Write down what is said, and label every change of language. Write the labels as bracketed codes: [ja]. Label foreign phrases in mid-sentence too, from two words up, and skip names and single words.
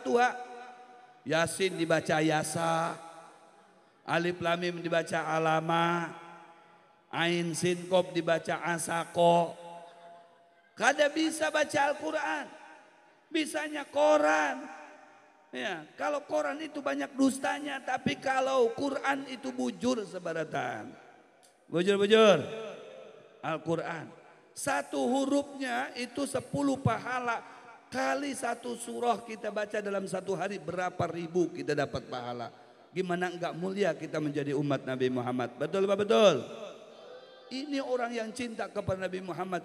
[id] Yasin dibaca Yasa, Alif Lam Mim dibaca Alama, Ain Sin Qaf dibaca Asako. [bjn] Kada bisa baca Al-Quran. Bisanya koran. Ya, kalau koran itu banyak dustanya, tapi kalau Quran itu bujur sebaratan. Bujur. Al-Quran. [id] Satu hurufnya itu 10 pahala. Kali satu surah kita baca dalam satu hari, berapa ribu kita dapat pahala. Gimana enggak mulia kita menjadi umat Nabi Muhammad. Betul apa betul? Ini orang yang cinta kepada Nabi Muhammad.